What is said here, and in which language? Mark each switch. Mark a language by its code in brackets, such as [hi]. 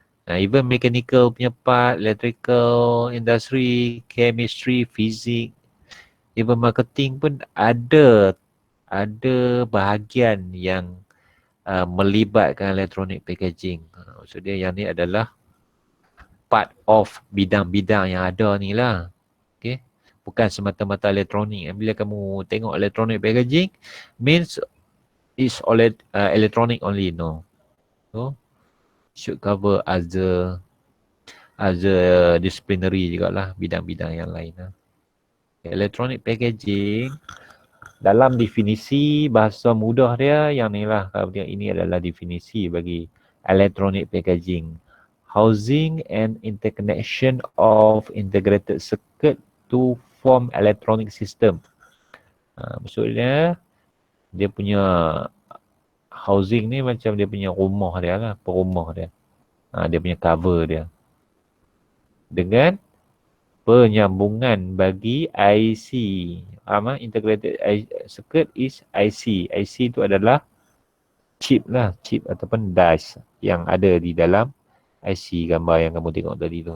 [en] Even mechanical punya part, electrical, industry, chemistry, fizik, even marketing [ms] pun ada bahagian yang melibatkan [en] electronic packaging. [ms] Maksud dia yang ni adalah [en] part of [ms] bidang-bidang yang ada ni lah. Okay. Bukan semata-mata elektronik. Bila kamu tengok [en] electronic packaging, means it's electronic only, no. So, should cover other disciplinary jugalah, [ms] bidang-bidang yang lain lah. Electronic packaging dalam definisi bahasa mudah dia yang ni lah, kalau tengok ini adalah definisi bagi electronic packaging. [en] Housing and interconnection of integrated circuit to form electronic system. [ms] Maksudnya dia punya housing ni macam dia punya rumah dia lah, perumah dia. Dia punya cover dia. Dengan penyambungan bagi IC. [en] Integrated circuit is IC. [ms] IC tu adalah chip lah, chip ataupun dice yang ada di dalam IC gambar yang kamu tengok tadi tu.